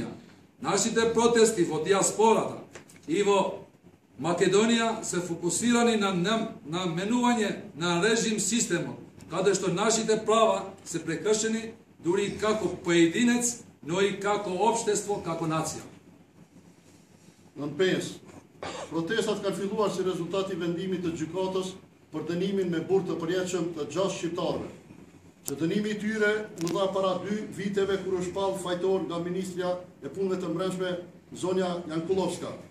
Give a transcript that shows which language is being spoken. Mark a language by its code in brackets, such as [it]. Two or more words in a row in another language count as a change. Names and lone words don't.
[mk] Нашите протести во диаспората и во Македонија се фокусирани на менување на режим системот, каде што нашите права се прекршени дури и како поединец, но и како општество, како нација. [sq] Në 5. Protestat kanë filluar si rezultat i vendimit të gjykatës për dënimin me burg të përjetshëm të 6 shqiptarëve, që dënimi i tyre u dha para 2 viteve kur u shpall fajtor nga Ministria e Punëve të Brendshme Zonja Jankullovska.